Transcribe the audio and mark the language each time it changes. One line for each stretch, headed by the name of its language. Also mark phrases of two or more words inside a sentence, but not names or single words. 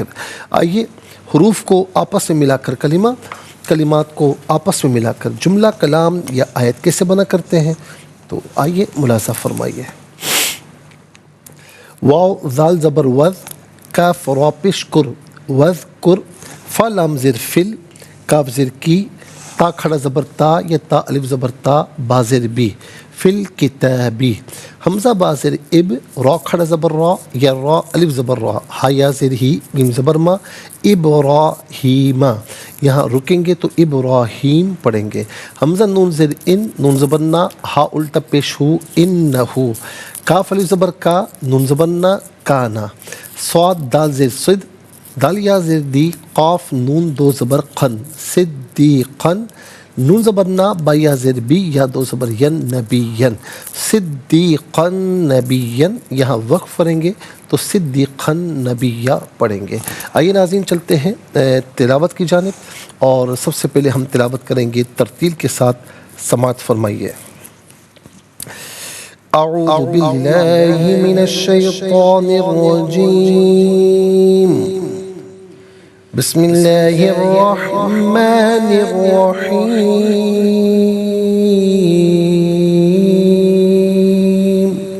Urdu: آئیے حروف کو آپس میں ملا کر کلمہ، کلمات کو آپس میں ملا کر جملہ، کلام یا آیت کیسے بنا کرتے ہیں. تو آئیے ملاحظہ فرمائیے. واو زال زبر وز، کاف را پیش کر وذکر، فا لام زیر فل، کاف زیر کی، تا کھڑا زبر تا یا تا الف زبر تا، با زیر بی، فل کتابی. حمزہ با زیر اب، را کھڑا زبر را یا را الف زبر را، ہا یا زیر ہی، میم زبر ما، ابراہیم. یہاں رکیں گے تو ابراہیم پڑھیں گے. حمزہ نون زیر ان، نون زبر نا، ہا الٹا پیش ہو، انہو. کاف الف زبر کا، نون زبر نا، کانا. صاد دال زیر صد، دال یا زیر دی، قاف نون 2 زبر قن، صدیقن. نون زبر نا، با یا زیر بی، یا 2 زبر ین، نبیین، صدیقن نبیین. یہاں وقف کریں گے تو صدیقن نبیہ پڑھیں گے. آئیے ناظرین چلتے ہیں تلاوت کی جانب، اور سب سے پہلے ہم تلاوت کریں گے ترتیل کے ساتھ. سماعت فرمائیے.
Arabic: اعوذ باللہ من الشیطان الرجیم، بسم اللہ الرحمن الرحیم.